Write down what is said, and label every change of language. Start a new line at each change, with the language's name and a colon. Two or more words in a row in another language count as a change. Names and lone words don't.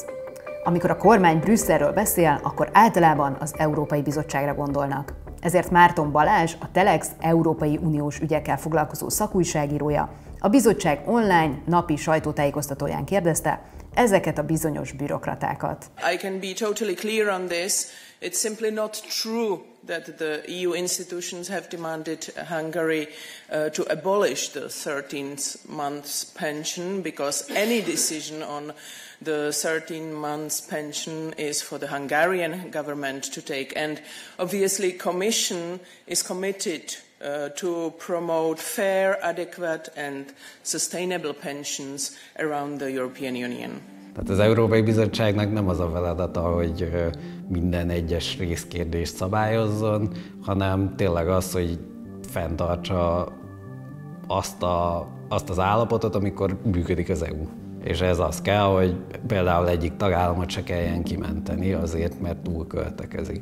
Hungarian: Amikor a kormány Brüsszelről beszél, akkor általában az Európai Bizottságra gondolnak. Ezért Márton Balázs, a Telex Európai Uniós ügyekkel foglalkozó szakújságírója a bizottság online napi sajtótájékoztatóján kérdezte ezeket a bizonyos bürokratákat.
English: I can be totally clear on this. It's simply not true that the EU institutions have demanded Hungary to abolish the 13th month's pension, because any decision on the 13 months pension is for the Hungarian government to take, and obviously Commission is committed to promote fair, adequate and sustainable pensions around the European Union.
Hungarian: Tehát az Európai Bizottságnak nem az a feladata, hogy minden egyes részkérdést szabályozzon, hanem tényleg az, hogy fenntartsa azt az állapotot, amikor működik az EU. És ez az kell, hogy például egyik tagállamot se kelljen kimenteni azért, mert túlköltekezik.